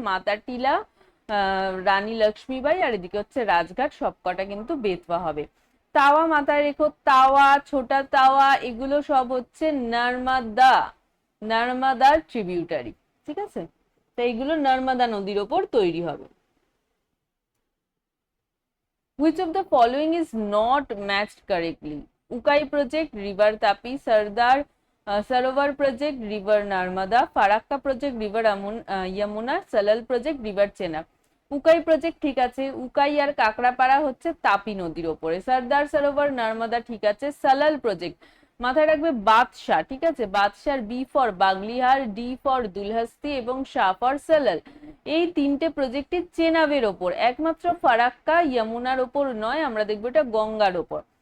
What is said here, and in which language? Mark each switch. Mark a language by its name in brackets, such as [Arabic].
[Bangla] মাতা টিলা, রানী লক্ষ্মীবাই, আর এদিকে হচ্ছে রাজঘাট, সবকটা কিন্তু বেতবা হবে। তাওয়া মাথায় রেখো, তাওয়া, ছোটা তাওয়া, এগুলো সব হচ্ছে নর্মদা, নর্মদার ট্রিবিউটারি, ঠিক আছে? তো এইগুলো নর্মদা নদীর ওপর তৈরি হবে। [English] Which of the following is not matched correctly? Ukai project, river Tapi; Sardar Sarovar project, river Narmada; Farakka project, river Yamuna; Salal project, river Chenab. [Bangla] Ukai project ঠিক আছে, উকাই আর কাকড়াপাড়া হচ্ছে তাপি নদীর ওপরে। সর্দার সরোবর নর্মদা ঠিক আছে। সালাল প্রজেক্ট মাথায় রাখবে বাদশাহ, ঠিক আছে? বাদশার B for Baglihar, D for দুলহাস্তি এবং শাহ ফর সালাল। এই তিনটে প্রজেক্টই চেনাবের ওপর, একমাত্র ফারাক্কা যমুনার ওপর নয়, আমরা দেখবো এটা গঙ্গার ওপর।